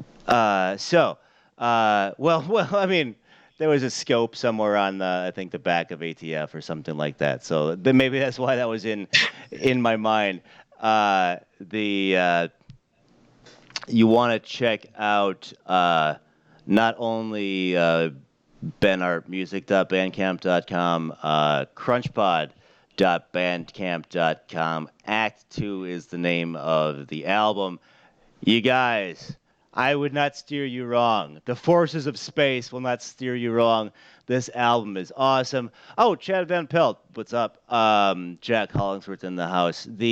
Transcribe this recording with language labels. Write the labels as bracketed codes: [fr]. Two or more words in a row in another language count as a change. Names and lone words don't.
[en] Well, I mean, there was a scope somewhere on I think the back of ATF or something like that. So then maybe that's why that was in my mind. The You want to check out not only benartmusic.bandcamp.com, crunchpod.bandcamp.com. Act 2 is the name of the album. You guys, I would not steer you wrong. The forces of space will not steer you wrong. This album is awesome. Oh, Chad Van Pelt, what's up? Jack Hollingsworth in the house.